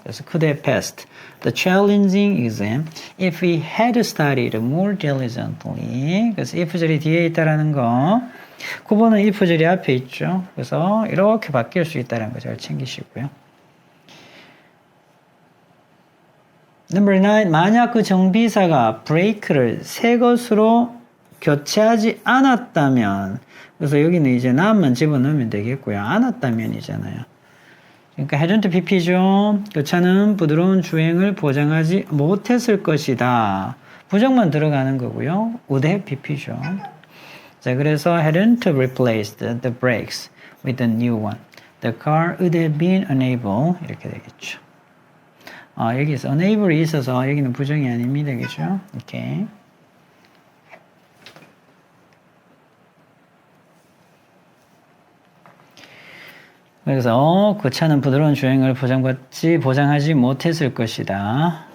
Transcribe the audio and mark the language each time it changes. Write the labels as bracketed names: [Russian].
[English] 그래서 could have passed the challenging exam if we had studied more diligently. [Korean] 그래서 if절이 뒤에 있다라는 거. 9번은 if절이 앞에 있죠. 그래서 이렇게 바뀔 수 있다는 거 잘 챙기시고요. [English] Number 9. [Korean] 만약 그 정비사가 브레이크를 새 것으로 교체하지 않았다면, 그래서 여기는 이제 나만 집어넣으면 되겠고요. 않았다면이잖아요. 그러니까 hadn't pp죠. 교차는 부드러운 주행을 보장하지 못했을 것이다. 부정만 들어가는 거고요. would have pp죠. 자, 그래서 [English] hadn't replaced the brakes with a new one. The car would have been unable. [Korean] 이렇게 되겠죠. 여기서 unable이 있어서 여기는 부정이 아닙니다. 그죠? 오케이. 그래서 그 차는 부드러운 주행을 보장하지 못했을 것이다.